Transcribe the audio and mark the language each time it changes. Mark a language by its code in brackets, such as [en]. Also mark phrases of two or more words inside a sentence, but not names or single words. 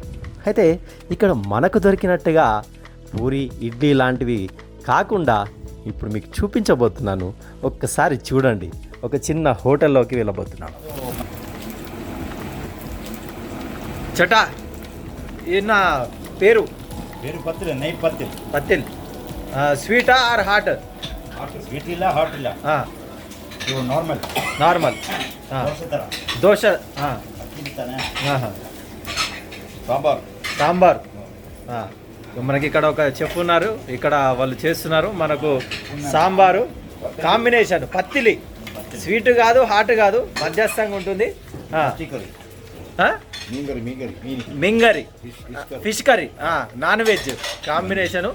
[te] అయితే ఇక్కడ మనకు దొరికినట్టుగా పూరి, ఇడ్లీ లాంటివి కాకుండా ఇప్పుడు మీకు చూపించబోతున్నాను. ఒక్కసారి చూడండి. ఒక చిన్న హోటల్లోకి వెళ్ళబోతున్నాను. చటా ఈయన పేరు [kn] ಪತ್ತಿಲ್ಲ ನೈಟ್ ಪತ್ತಿಲ್ಲ [en] పత్తిల్. sweeta or hot? [kn] ಸ್ವೀಟ್ ಇಲ್ಲ ಹಾಟ್ ಇಲ್ಲ. ಇವು ನಾರ್ಮಲ್ [te] నార్మల్ [kn] ದೋಸೆ ಥರ [te] దోశ. [kn] ತಿಂತಾನೆ. ಸಾಂಬಾರ್ [te] సాంబార్. మనకి ఇక్కడ ఒక చెఫ్ ఉన్నారు, ఇక్కడ వాళ్ళు చేస్తున్నారు మనకు సాంబారు కాంబినేషన్. పత్తిలి స్వీట్ కాదు, హాట్ కాదు, మధ్యస్థంగా ఉంటుంది. [kn] ಚಿಕನ್ [te] మింగరి ఫిష్ కర్రీ, [en] non veg combination.